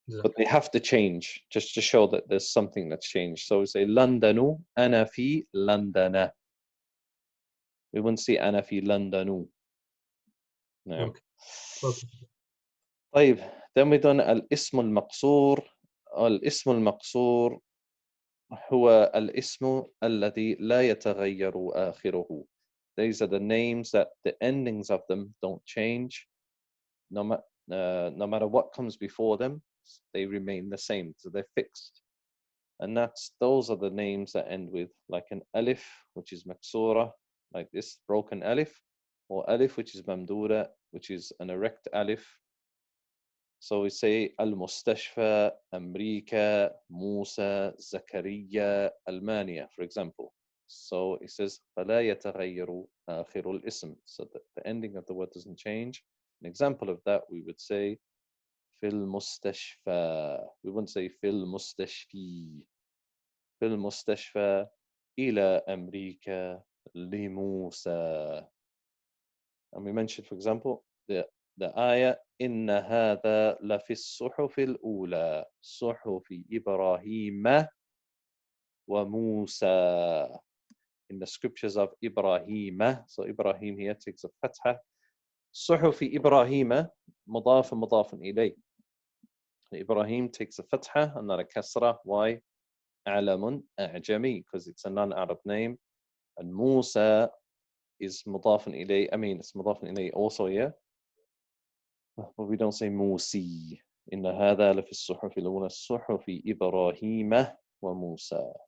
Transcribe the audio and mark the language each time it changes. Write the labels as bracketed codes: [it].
[en] But they have to change, just to show that there's something that's changed. So we say, Londonu, [ar] ana fi Londana. [en] We wouldn't say [ar] ana fi Londonu. [en] No. Okay. Okay. طيب, then we've done [ar] الاسم المقصور. الاسم المقصور هو الاسم الذي لا يتغير آخره. [en] These are the names that the endings of them don't change. No matter what comes before them, they remain the same. So they're fixed. And those are the names that end with like an alif, which is maksura, like this broken alif, or alif, which is mamdura, which is an erect alif. So we say al-Mustashfa, Amrika, Musa, Zakaria, Almania, for example. So it says [ar] فلا يتغير آخر الاسم. [en] So the ending of the word doesn't change. An example of that, we would say [ar] في المستشفى. [en] We wouldn't say [ar] في المستشفي. في المستشفى إلى أمريكا لموسى. [en] And we mentioned, for example, the ayah [ar] إن هذا لفي الصحف الأولى صحف إبراهيم وموسى. [en] In the scriptures of Ibrahim, so Ibrahim here takes a fatha. صحف إبراهيم مضاف مضاف إليه. Ibrahim takes a fatha and not a kasra. Why? [ar] علم أعجمي, [en] because it's a non-Arab name. And Musa is مضاف إليه. I mean, it's مضاف إليه also, yeah. But we don't say موسي. [ar] إن هذا لفي الصحف الأولى صحف إبراهيم وموسى.